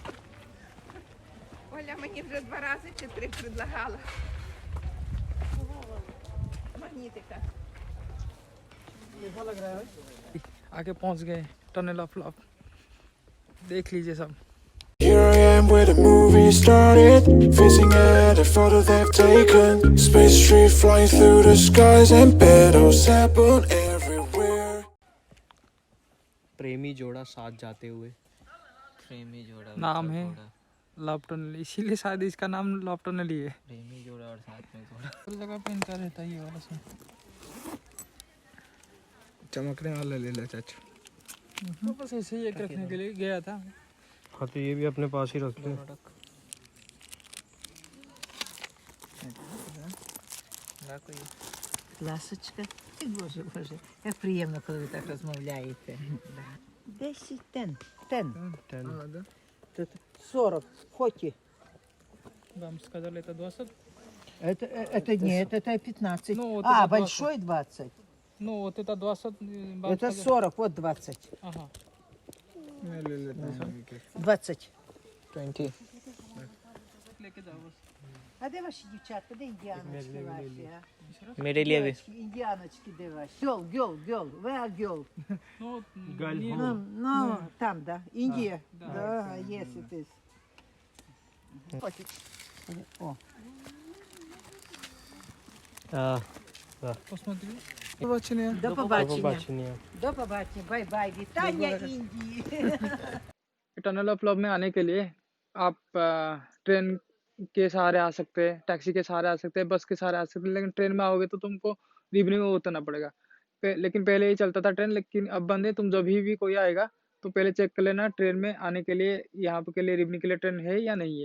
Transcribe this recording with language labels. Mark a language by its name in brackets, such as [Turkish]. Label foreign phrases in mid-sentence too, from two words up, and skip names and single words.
[Ukrainian] Оля мені вже 2 рази чи 3 предлагала. [Hindi] कैसा लग रहा है भाई? आगे पहुंच गए टनल ऑफ लव, देख लीजिए सब। [English] Here I am where the movie started, facing at a photo they've taken. Space tree flying through the skies and battles happen everywhere. [Hindi] प्रेमी जोड़ा साथ जाते हुए, प्रेमी जोड़ा नाम है लव टनल, इसीलिए शायद इसका नाम लव टनल ही है। प्रेमी जोड़ा और साथ में जोड़ा। हर जगह पे इनका रहता ही है वाला सा। चमकने वाला ले लो चाचू। तो बस ऐसे ही एक रखने के लिए गया था। हाँ तो ये भी अपने पास ही रखते हैं। [Ukrainian] Ласочка, [Polish] ty Boże, Boże, jak przyjemno, kiedy tak rozmawiacie. [English] 10 ten. [Russian] Тут 40, хоти. Вам сказали это 20? Это нет, это 15. Ну, вот А, это 20. большой 20. Ну вот это 20. Вам Это сказали- 40, вот 20. Ага. 20. 20. [Ukrainian] А де ваші дівчатка, де індіаночки ваші, а? [Hindi] मेरे लिए भी। [Ukrainian] Дівчатки, індіаночки де ваші? Гьол, [English] where girl? [Ukrainian] Ну, Ну, там, да. Індія. Да, [English] yes it is. [Russian] О, посмотри. [Ukrainian] Побачення. до побачення. побачення. До побачення. Бай-бай. Вітання Індії. [Hindi] टनल ऑफ लव में आने के लिए आप ट्रेन के सहारे आ सकते हैं, टैक्सी के सहारे आ सकते हैं, बस के सहारे आ सकते हैं, लेकिन ट्रेन में आओगे तो तुमको रिबनी में उतरना पड़ेगा। लेकिन पहले ही चलता था ट्रेन, लेकिन अब बंद है। तुम जब भी कोई आएगा तो पहले चेक कर लेना ट्रेन में आने के लिए, यहाँ पे के लिए रिबनी के लिए ट्रेन है या नहीं है।